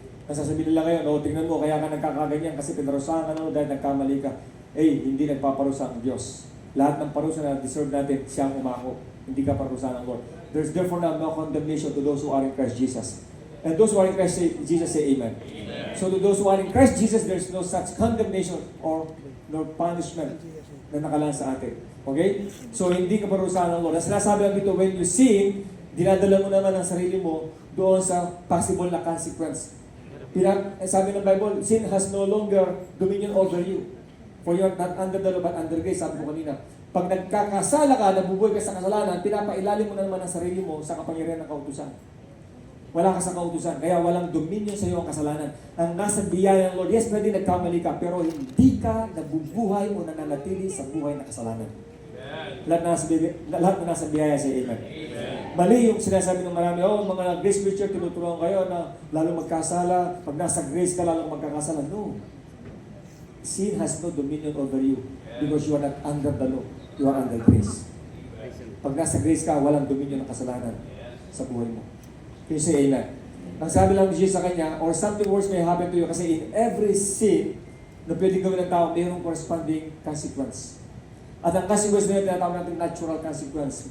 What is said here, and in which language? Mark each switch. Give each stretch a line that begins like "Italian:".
Filipino: Nasasabihin nila ngayon, o tingnan mo, kaya ka nagkakaganyan, kasi pinarusahan ka na dahil nagkamali ka. Hindi nagpaparusa ang Diyos. Lahat ng parusa na deserve natin, siyang umako. Hindi ka parusahan ng Lord.
English: There's therefore now no condemnation to those who are in Christ Jesus. And those who are in Christ Jesus say Amen. So to those who are in Christ Jesus, there's no such condemnation or no punishment
Filipino: na nakalaan sa atin.
English: Okay?
Filipino: So, hindi ka parusahan ng Lord. Ang sinasabi lang dito,
English: when you sin,
Filipino: dinadala mo naman ang sarili mo doon sa possible na consequence. Sabi ng
English: Bible, sin has no longer dominion over you. For you are not under the law, but under grace.
Filipino: Sabi ko kanina, pag nagkakasala ka, nabubuhay ka sa kasalanan, pinapailalim mo na naman ang sarili mo sa kapangyarihan ng kautusan. Wala ka sa kautusan, kaya walang dominion sa iyo ang kasalanan. Ang nasa biyaya ng Lord, yes, pwede nagkamali ka, pero hindi ka nabubuhay o nananatili sa buhay na kasalanan. Lahat na nasa biyaya sa Amen. Mali yung sinasabi ng marami, mga grace preacher, tinuturuan kayo na lalong magkasala, pag nasa grace ka, lalong magkakasala. No.
English: Sin has no dominion over you because you are not under the law. You are under grace.
Filipino: Pag nasa grace ka, walang dominion ng kasalanan sa buhay mo.
English: Can you say amen?
Filipino: Ang sabi lang ni Jesus sa kanya,
English: or something worse may happen to you, kasi in every sin
Filipino: na pwedeng gawin ng tao, mayroong corresponding consequence. At ang consequence na yun, tinatawag natin natural consequence.